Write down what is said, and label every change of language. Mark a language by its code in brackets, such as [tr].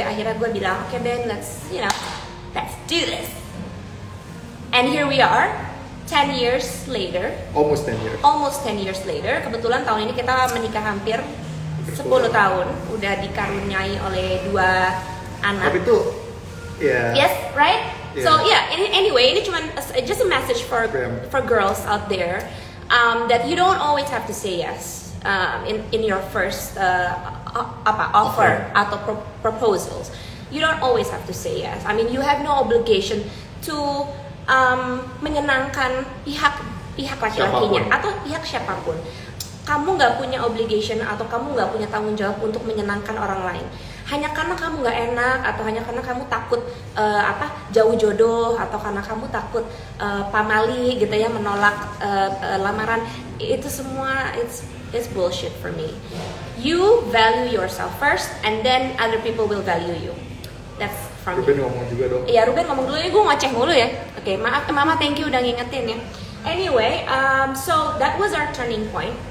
[id] Akhirnya gue bilang, oke Ben, [en] let's do this. And here we are, 10 years later. Almost 10 years later. [id] Kebetulan tahun ini kita menikah hampir 10 tahun. Udah dikaruniai oleh 2 anak. Tapi itu, [en] yes, right? Yeah. So anyway, [id] ini cuma [en] just a message for girls out there, that you don't always have to say yes in your first offer atau proposals. You don't always have to say yes. I mean, you have no obligation to [id] menyenangkan pihak laki-lakinya atau pihak siapapun. Kamu nggak punya obligation atau kamu nggak punya tanggung jawab untuk menyenangkan orang lain. Hanya karena kamu nggak enak atau hanya karena kamu takut jauh jodoh atau karena kamu takut pamali gitu ya, menolak lamaran, itu semua [en] it's bullshit for me. You value yourself first and then other people will value you. That's from [id] Ruben ngomong juga dong. Iya, Ruben ngomong dulu ya, gue ngoceh mulu ya. Oke, maaf Mama, [en] thank you [id] udah ngingetin ya. [en] Anyway, so that was our turning point.